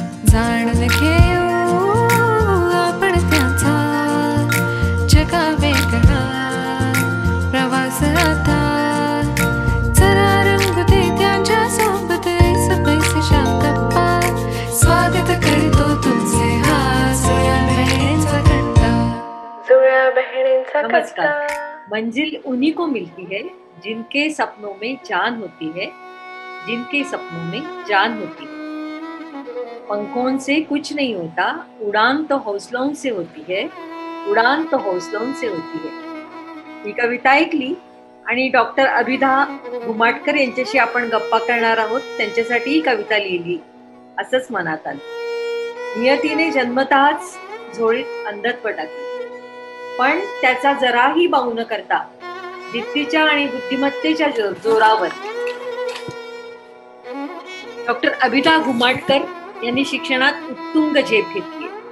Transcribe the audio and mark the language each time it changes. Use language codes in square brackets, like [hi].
[mr] जाणून घेऊ आपण त्यांचा जगा वेगळा प्रवास आता. चला रंगू दे त्यांच्या सोबत पैसेच्या गप्पा. स्वागत करतो तुमचे हा जुळ्या बहिणींचा कट्टा. जुळ्या बहिणींचा कट्टा. [hi] मंजिल उन्हीं को मिलती है जिनके सपनों में जान होती है, जिनके सपनों में जान होती है. पंखों से कुछ नहीं होता, उड़ान तो हौसलों से होती है, उड़ान तो हौसलों से होती है. [mr] ही कविता ऐकली आणि डॉक्टर अभिधा घुमाटकर यांच्याशी आपण गप्पा करणार आहोत. त्यांच्यासाठी ही कविता लिहिली असंच मनात आलं. नियतीने जन्मतःच झोळीत अंधत्व टाकले, पण त्याचा जराही बाऊ न करता जिद्दीच्या आणि बुद्धिमत्तेच्या जोरावर डॉक्टर अभिधा घुमाटकर यांनी शिक्षणात उत्तुंग झेप घेतली.